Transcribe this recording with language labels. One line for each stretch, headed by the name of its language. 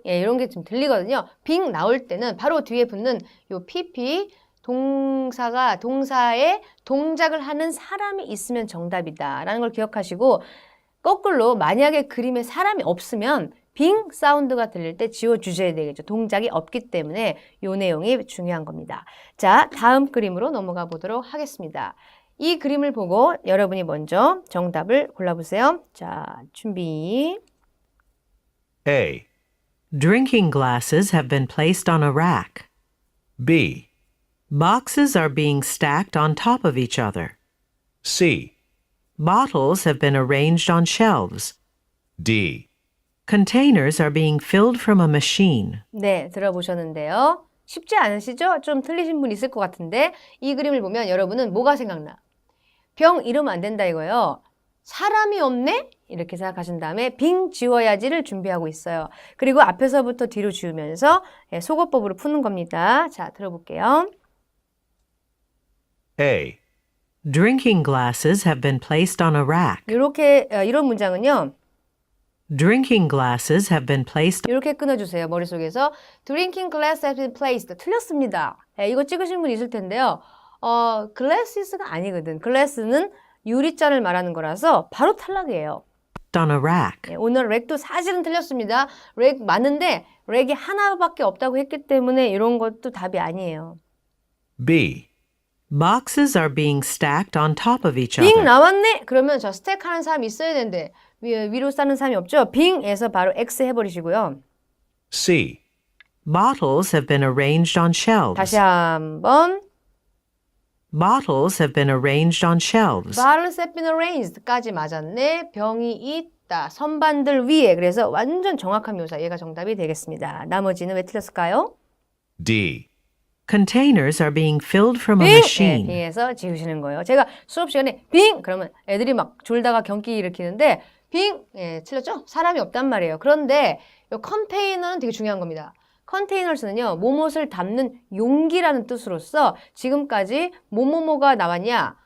Korean: 예, 이런 게 좀 들리거든요. 빙 나올 때는 바로 뒤에 붙는 요 pp 동사에 동작을 하는 사람이 있으면 정답이다 라는 걸 기억하시고 거꾸로 만약에 그림에 사람이 없으면 빙 사운드가 들릴 때 지워주셔야 되겠죠. 동작이 없기 때문에 요 내용이 중요한 겁니다. 자, 다음 그림으로 넘어가 보도록 하겠습니다. 이 그림을 보고 여러분이 먼저 정답을 골라보세요. 자, 준비.
English: A. Drinking glasses have been placed on a rack. B. Boxes are being stacked on top of each other. C. Bottles have been arranged on shelves. D. Containers are being filled from a machine.
Korean: 네, 들어보셨는데요. 쉽지 않으시죠? 좀 틀리신 분 있을 것 같은데 이 그림을 보면 여러분은 뭐가 생각나? 병 이러면 안 된다 이거예요. 사람이 없네? 이렇게 생각하신 다음에 빙 지워야지를 준비하고 있어요. 그리고 앞에서부터 뒤로 지우면서 속어법으로 푸는 겁니다. 자, 들어볼게요.
English: A. Drinking glasses have been placed on a rack.
Korean: 이런 문장은요.
English: Drinking glasses have been placed.
Korean: 이렇게 끊어주세요.
English: 머릿속에서 Drinking glass has been placed.
Korean: 틀렸습니다. 이거 찍으신 분 있을 텐데요. glasses가 아니거든. glass는 유리잔을 말하는 거라서 바로 탈락이에요.
English: On a rack.
Korean: 오늘 렉도 사실은 틀렸습니다. 렉 맞는데 렉이 하나밖에 없다고 했기 때문에 이런 것도 답이 아니에요.
English: B. Boxes are being stacked on top of each 빙 other.
Korean: 나왔네? 그러면 저 스택 하는 사람이 있어야 되는데 위로 쌓는 사람이 없죠? 빙에서 바로 X 해버리시고요.
English: C. Bottles have been arranged on shelves.
Korean: 다시 한번
English: Bottles have been arranged on shelves. Bottles have been arranged까지
Korean: 맞았네. 병이 있다. 선반들 위에. 그래서 완전 정확한 묘사. 얘가 정답이 되겠습니다. 나머지는 왜 틀렸을까요?
English: D. Containers are being filled from a 빙! machine.
Korean: 빙에서 지우시는 거예요. 제가 수업 시간에 빙! 그러면 애들이 막 졸다가 경기 일으키는데 빙! 틀렸죠? 사람이 없단 말이에요. 그런데 이 컨테이너는 되게 중요한 겁니다. 컨테이너스는요, 뭐뭇을 담는 용기라는 뜻으로서 지금까지 뭐뭐뭐가 나왔냐?